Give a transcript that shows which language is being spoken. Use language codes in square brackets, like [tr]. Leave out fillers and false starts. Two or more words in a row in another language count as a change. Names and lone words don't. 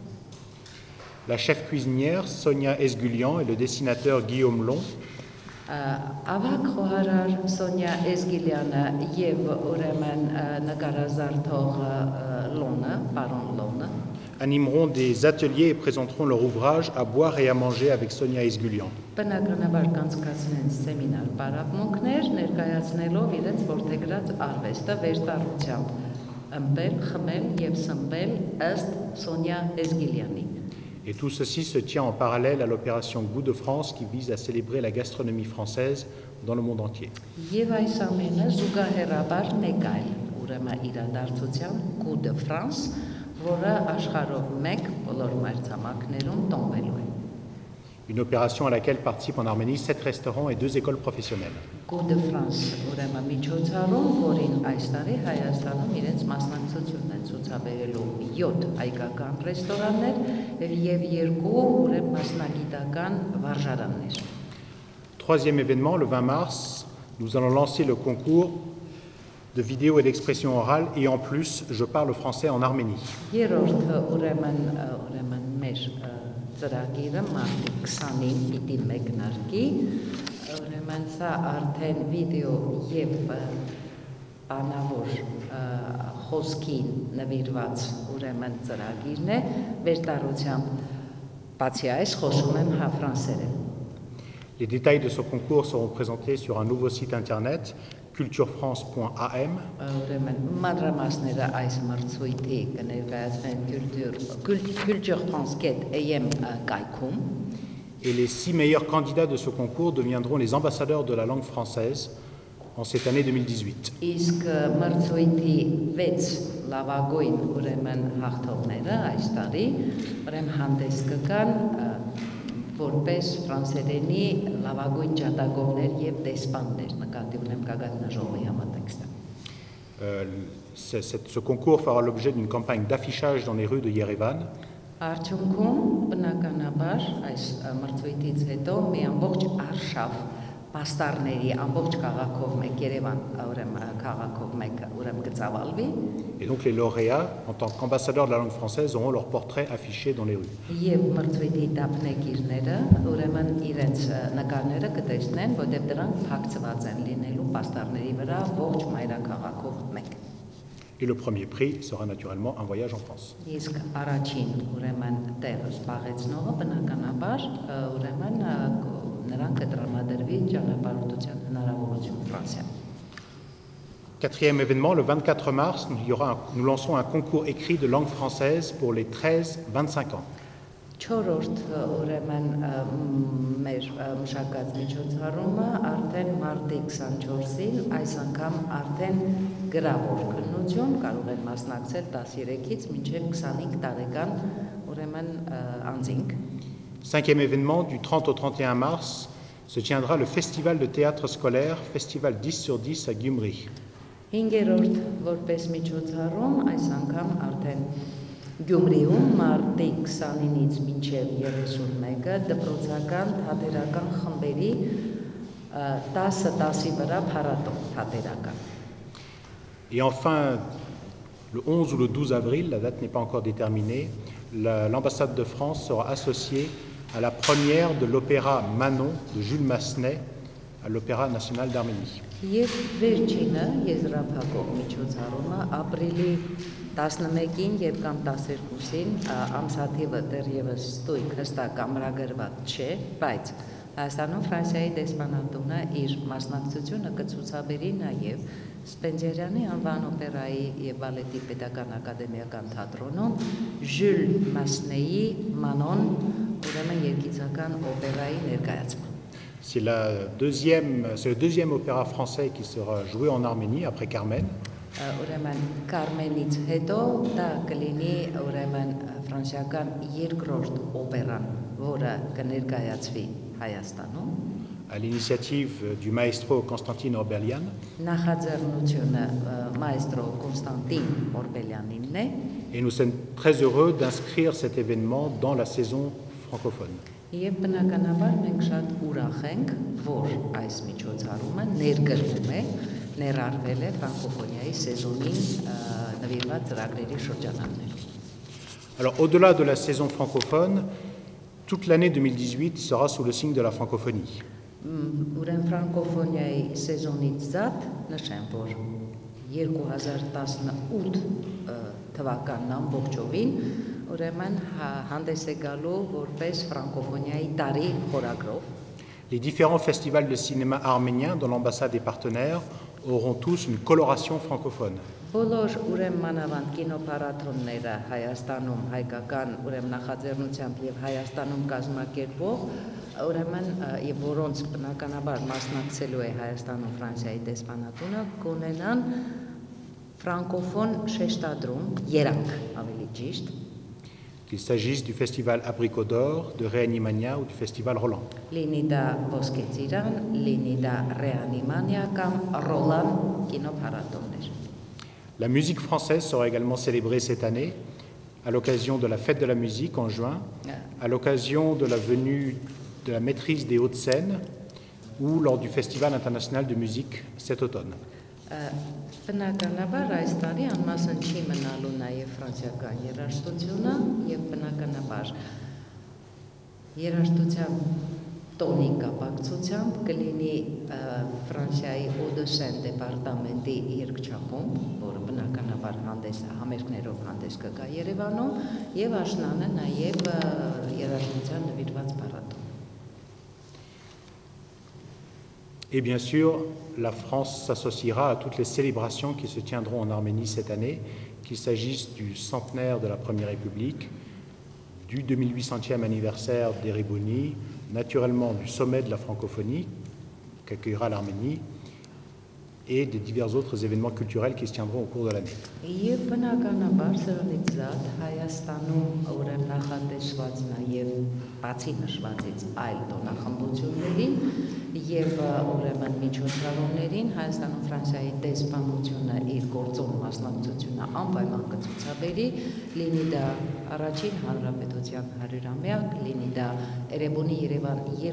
[fr] La chef cuisinière Sonia Esgulian et le dessinateur Guillaume Long [hy] Ավակ խոհարար Սոնյա Էզգիլյանը եւ ուրեմն նկարազարդող Լոնը, պարոն Լոնը [fr] animeront des ateliers et présenteront leur ouvrage À boire et à manger avec Sonia Esgulian. [hy] Բնականաբար կանցկացնեն սեմինար պարապմունքներ, ներկայացնելով իրենց որդեգրած արվեստը վերտառությամբ, ըմբել, խմել եւ սմբել ըստ Սոնյա Էզգիլյանի։ [fr] Et tout ceci se tient en parallèle à l'opération Goût de France qui vise à célébrer la gastronomie française dans le monde entier. [hy] Եվ այս ամենը զուգահեռաբար մեկ այլ ուրեմն իրադարձության Goût de France, որը աշխարհով մեկ բոլոր մայրցամաքներում տոնվելու է։ [fr] Une opération à laquelle participent en Arménie 7 restaurants et 2 écoles professionnelles. [hy] Goût de France ուրեմն միջոցառում, որին այս տարի Հայաստանում իրենց մասնակցությունն են ցուցաբերելու 7 հայկական ռեստորաններ եւ 2 ուրեմն մասնագիտական վարժարաններ։ [fr] Troisième événement, le 20 mars, nous allons lancer le concours de vidéo et d'expression orale et en plus, je parle français en Arménie. [hy] Երրորդ ուրեմն մեր ծրագիրը մարտի 20-ին պիտի մեկնարկի, ուրեմն սա արդեն վիդեո եւ անավոր խոսքին նվիրված ուրեմն ծրագիրն է, վերտառությամբ բացի այս խոսում եմ ֆրանսերեն։ [fr] Les détails de ce concours seront présentés sur un nouveau site internet, culturefrance.am. [hy] Ուրեմն մանրամասները այս մրցույթի կներկայացվեն culturefrance.am կայքում։ [fr] Et les 6 meilleurs candidats de ce concours deviendront les ambassadeurs de la langue française en cette année 2018. [hy] Իսկ մրցույթի 6 լավագույն ուրեմն հաղթողները այս տարի ուրեմն հանդես կգան որպես ֆրանսերենի լավագույն ջատագովներ եւ դեսպաններ նկատի ունեմ գագաթնաժողովի համատեքստը։ [fr] Ce concours fera l'objet d'une campagne d'affichage dans les rues de Yerevan. [hy] Արդյունքում բնականաբար այս մրցույթից հետո մի ամբողջ արշավ պաստառների ամբողջ քաղաքով մեկ Երևան ուրեմն քաղաքով մեկ ուրեմն կծավալվի։ [fr] Et donc les lauréats, en tant qu'ambassadeurs de la langue française, auront leur portrait affiché dans les rues. [hy] Եվ մրցույթի դափնեկիրները ուրեմն իրենց նկարները կտեսնեն, որտեղ դրանք փակցված են լինելու պաստառների վրա ողջ մայրաքաղաքով մեկ։ [fr] Et le premier prix sera naturellement un voyage en France. [hy] Իսկ առաջին ուրեմն տեղը զբաղեցնողը բնականաբար ուրեմն նրան կտրամադրվի ճանապարհորդության հնարավորություն Ֆրանսիա։ [fr] Quatrième événement, le 24 mars, nous lançons un concours écrit de langue française pour les 13-25 ans. [hy] Չորրորդ ուրեմն մեր մշակած միջոցառումը արդեն մարտի 24-ին այս անգամ արդեն գրավոր քննություն կարող են մասնակցել 13-ից մինչև 25 տարեկան ուրեմն անձինք։ [fr] Cinquième événement, du 30 au 31 mars, se tiendra le festival de théâtre scolaire, festival 10 sur 10 à Gyumri. [hy] Հինգերորդ որպես միջոցառում այս անգամ արդեն Գյումրիում մարտի 29-ից մինչև 31-ը դպրոցական թատերական խմբերի 10-10-ի վրա փառատոն թատերական։ [fr] Et enfin, le 11 ou le 12 avril, la date n'est pas encore déterminée, l'ambassade de France sera associée à la première de l'opéra Manon de Jules Massenet à l'Opéra national d'Arménie. [hy] Եվ վերջինը եզրափակող միջոցառումը ապրիլի 11-ին եւ կամ 12-ին ամսաթիվը դեռևս ստույգ հստակ ամրագրված չէ, բայց Հայաստանում Ֆրանսիայի դեսպանատունը իր մասնակցությունը կցուցաբերի նաեւ Սպենսերյանի անվան օպերայի եւ բալետի պետական ակադեմիական թատրոնում Ժյուլ Մասնեի Մանոն ուրեմն երգիծական օպերայի ներկայացումը։ [fr] C'est le deuxième opéra français qui sera joué en Arménie après Carmen. [hy] Ուրեմն Կարմենից հետո դա կլինի ուրեմն ֆրանսիական երկրորդ օպերան, որը կներկայացվի Հայաստանում։ [fr] À l'initiative du maestro Constantine Orbelian. [hy] Նախաձեռնությունը մայստրո Կոնստանտին Օրբելյանինն է։ [fr] Et nous sommes très heureux d'inscrire cet événement dans la saison francophone. [hy] Եվ բնականաբար մենք շատ ուրախ ենք, որ այս միջոցառումը ներգրվում է, ներառվել է ֆրանկոֆոնիայի սեզոնին նվիրված ծրագրերի շրջանակներում։ [fr] Alors au-delà de la saison francophone, toute l'année 2018 sera sous le signe de la francophonie. [hy] Ուրեմն ֆրանկոֆոնիայի սեզոնից զատ նշեմ, որ 2018 թվականն ամբողջովին ուրեմն հանդես է գալու որպես ֆրանկոֆոնիայի տարի խորագրով։ [fr] Les différents festivals de cinéma arménien dont l'ambassade est partenaire auront tous une coloration francophone. [hy] Բոլոր ուրեմն մանավանդ կինոփառատոները Հայաստանում հայկական ուրեմն նախաձեռնությամբ եւ Հայաստանում կազմակերպող ուրեմն եւ որոնց բնականաբար մասնակցելու է Հայաստանում Ֆրանսիայի դեսպանատունը կունենան ֆրանկոֆոն շեշտադրում երանգ ավելի ճիշտ [fr] qu'il s'agisse du festival Abricot d'Or, de Reanimania ou du festival Roland. [hy] Լինի դա Ոսկե ծիրան, լինի դա Ռեանիմանիա կամ Ռոլան կինոփառատոններ։ [fr] La musique française sera également célébrée cette année à l'occasion de la fête de la musique en juin, à l'occasion de la venue de la maîtrise des Hauts-de-Seine ou lors du Festival international de musique cet automne. [hy] Բնականաբար այս տարի անմասն չի մնալու նաև ֆրանսիական երաժշտությունը եւ բնականաբար երաժշտության տոնի կապակցությամբ կլինի Ֆրանսիայի Հոդեսեն դեպարտամենտի երգչախումբ, որը բնականաբար համերգներով հանդես կգա Երևանում եւ աշնանը նաև երաժշտության նվիրված փառատոն։ [fr] Et bien sûr, la France s'associera à toutes les célébrations qui se tiendront en Arménie cette année, qu'il s'agisse du centenaire de la Première République, du 2800e anniversaire d'Erebuni, naturellement du sommet de la francophonie qu'accueillera l'Arménie, et des divers autres événements culturels qui se tiendront au cours de l'année. [hy] Եվ բնականաբար սրանից զատ Հայաստանում ուրեմն նախատեսված նաև բացի նշվածից այլ տոնախմբություններին եւ ուրեմն միջոցառումներին Հայաստանում Ֆրանսիայի դեսպանությունը իր գործոն մասնակցությունը անպայման կցուցաբերի, լինի դա առաջին հանրապետության 100-ամյակ, լինի դա Էրեբունի Երևան